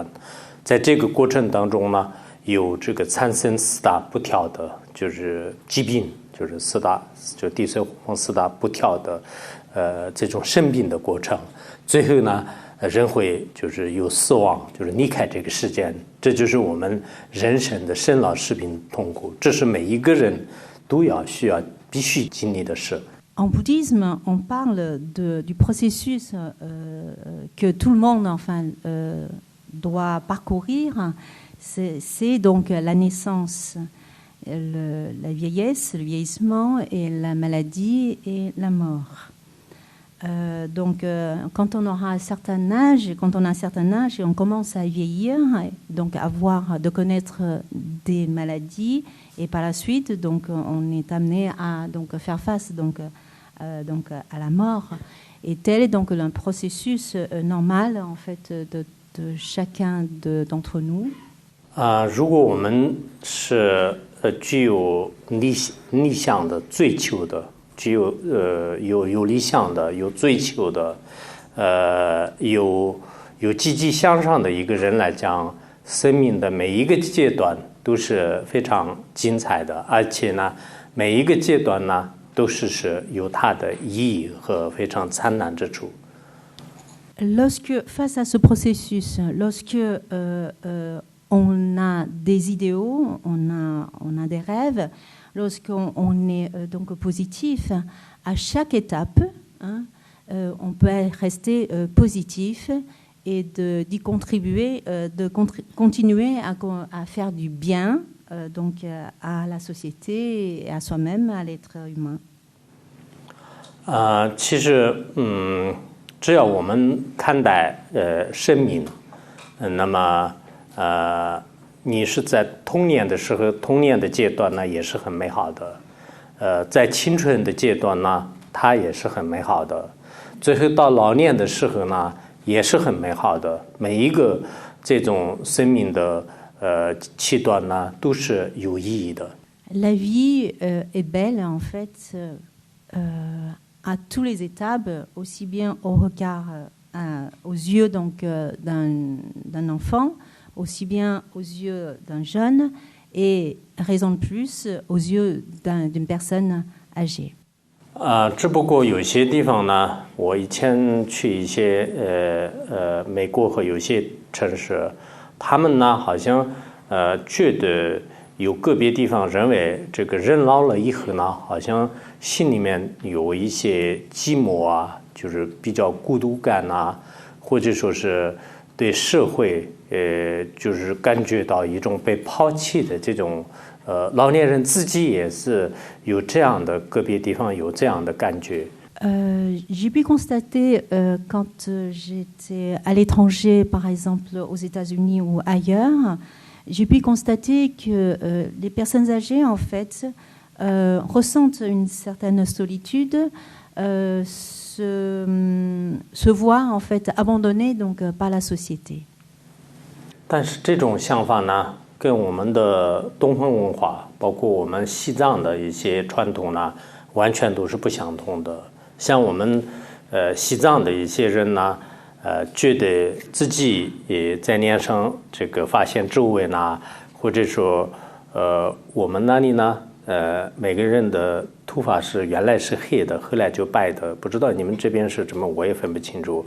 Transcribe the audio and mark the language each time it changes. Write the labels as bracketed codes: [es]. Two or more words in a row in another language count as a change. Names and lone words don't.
[zh] 在这个过程当中呢，有这个产生四大不调的，就是疾病，就是就地水火风四大不调的这种生病的过程。最后呢，人会就是有死亡，就是离开这个世间。这就是我们人生的生老病死痛苦，这是每一个人都必须经历的事。 [fr] En bouddhisme, on parle du processus que tout le monde doit parcourir. C'est donc la naissance, la vieillesse, le vieillissement, et la maladie et la mort. Donc, quand on aura un certain âge, on commence à vieillir, donc de connaître des maladies, et par la suite, donc, on est amené à faire face à la mort. Et tel est donc un processus normal en fait de chacun d'entre nous. [zh] 如果我们是具有逆向的追求的，具有有理想的，有追求的，有积极向上的一个人来讲，生命的每一个阶段都是非常精彩的，而且呢，每一个阶段呢。都是有它的意义和非常灿烂之处。 [fr] Lorsque face à ce processus, lorsque on a des idéaux, on a des rêves, lorsqu'on est donc positif, à chaque étape, on peut rester positif et d'y contribuer, continuer à faire du bien. Donc à la société et à soi-même, à l'être humain. [zh] 其实只要我们看待生命，那么你是在童年的时候，童年的阶段呢也是很美好的，在青春的阶段呢，它也是很美好的，最后到老年的时候呢，也是很美好的。每一个这种生命的阶段呢，都是有意义的。 [fr] La vie est belle en fait à tous les étapes, aussi bien au regard, aux yeux donc d'un enfant, aussi bien aux yeux d'un jeune, et raison de plus aux yeux d'une personne âgée. [zh] 只不过有些地方呢，我以前去一些美国和有些城市，他们呢好像觉得有个别地方认为这个人老了以后呢，好像心里面有一些寂寞啊，就是比较孤独感啊，或者说是对社会就是感觉到一种被抛弃的这种老年人自己也是有这样的个别地方有这样的感觉。 [fr] J'ai pu constater quand j'étais à l'étranger, par exemple aux États-Unis ou ailleurs, j'ai pu constater que les personnes âgées, en fait, ressentent une certaine solitude, se voient en fait abandonnées donc par la société. [zh] 但是这种想法呢，跟我们的东方文化，包括我们西藏的一些传统呢，完全都是不相同的。像我们西藏的一些人呢，觉得自己也在脸上这个发现皱纹呐，或者说我们那里呢，每个人的头发是原来是黑的，后来就白的，不知道你们这边是什么，我也分不清楚。